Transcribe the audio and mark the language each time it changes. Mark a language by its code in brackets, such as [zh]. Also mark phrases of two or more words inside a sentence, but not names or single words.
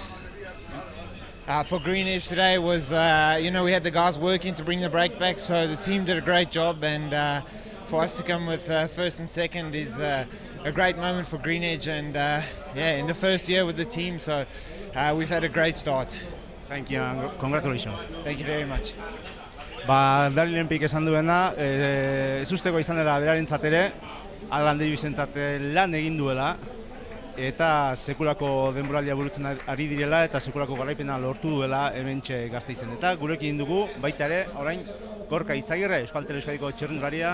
[en] For Greenedge today was, you know, we had the guys working to bring the break back, so the team did a great job, and for us to come with first and second is a great moment for Greenedge, and yeah, in the first year with the team, so we've had a great start. Thank you and congratulations. Thank you very much. [eu] Daryl Empik esan duena, ez usteko izan dela berarentzat ere, Alan Davisentzat lan egin duela, eta sekulako denboraldia burutzen ari direla eta sekulako garaipena lortu duela hementxe Gasteizen. Eta gurekin dugu baita ere orain Gorka Izagirre, Euskaltel Euskadiko txirrindularia.